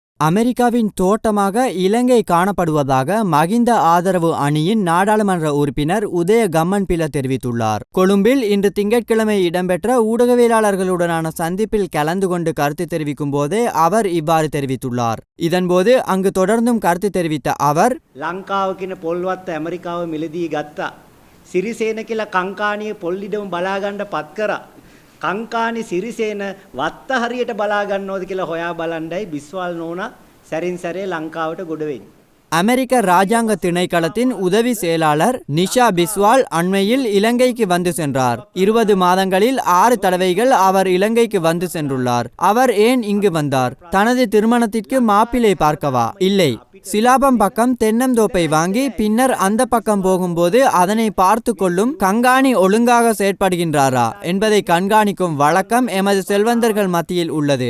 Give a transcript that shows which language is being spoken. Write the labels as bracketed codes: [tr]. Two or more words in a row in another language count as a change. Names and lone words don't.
[ta] அமெரிக்காவின் தோட்டமாக இலங்கை காணப்படுவதாக மகிந்த ஆதரவு அணியின் நாடாளுமன்ற உறுப்பினர் உதய கம்மன்பில தெரிவித்துள்ளார். கொழும்பில் இன்று திங்கட்கிழமை இடம்பெற்ற ஊடகவியலாளர்களுடனான சந்திப்பில் கலந்து கொண்டு கருத்து தெரிவிக்கும் போதே அவர் இவ்வாறு தெரிவித்துள்ளார். இதன்போது அங்கு தொடர்ந்தும் கருத்து தெரிவித்த அவர், [si] ලංකාව කියන පොල්වත් ඇමරිකාව මිලදී ගත්තා. සිරිසේන කියලා කංකාණියේ පොල්ලිඩම බලා ගන්න පත් කරා. කංකාණි සිරිසේන වත්ත හරියට බලා ගන්නවද කියලා හොයා බලන්නයි බිස්වාල් නෝනා සැරින් සැරේ ලංකාවට ගොඩ වෙන්නේ. [ta] அமெரிக்க ராஜாங்க திணைக்களத்தின் உதவி செயலாளர் நிஷா பிஸ்வால் அண்மையில் இலங்கைக்கு வந்து சென்றார். 20 மாதங்களில் 6 தடவைகள் அவர் இலங்கைக்கு வந்து சென்றுள்ளார். அவர் ஏன் இங்கு வந்தார்? தனது திருமணத்திற்கு மாப்பிள்ளை பார்க்கவா? இல்லை, சிலாபம் பக்கம் தென்னந்தோப்பை வாங்கி பின்னர் அந்த பக்கம் போகும்போது அதனை பார்த்து கொள்ளும் கண்காணி ஒழுங்காக செயற்படுகின்றாரா என்பதை கண்காணிக்கும் வழக்கம் எமது செல்வந்தர்கள் மத்தியில் உள்ளது.